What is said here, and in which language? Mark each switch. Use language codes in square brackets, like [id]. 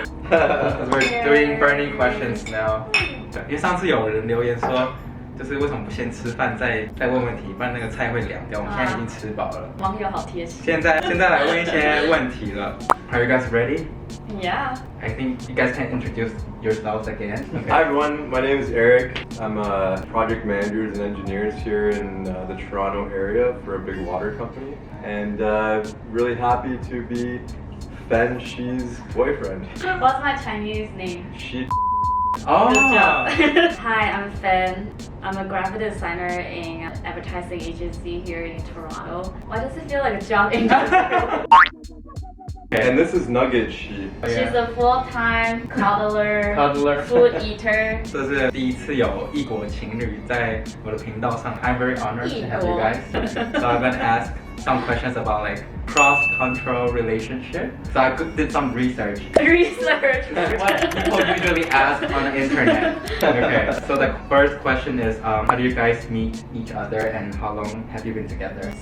[en] We're doing burning questions now. [zh] 因为上次有人留言说，就是为什么不先吃饭再问问题，不然那个菜会凉掉。我们现在已经吃饱了。网友好贴心。现在来问一些问题了。 [en] Are you guys ready? Yeah. I think you guys can introduce yourselves again. Hi everyone, my name is Eric. I'm a project managers and engineers here in the Toronto area for a big water company, and really happy to be Fen Shi's boyfriend. What's my Chinese name? She. Oh. Good job. Hi, I'm Fen. I'm a graphic designer in an advertising agency here in Toronto. Why does it feel like a job interview? And this is Nugget She. She's a full-time cuddler, Cuddler. food eater. [zh] 这是第一次有异国情侣在我的频道上。 [en] I'm very honored to have you guys. So I'm gonna ask some questions about like cross-cultural relationship. So I did some research. Research. What people usually ask on the internet. Okay, so the first question is, how do you guys meet each other and how long have you been together?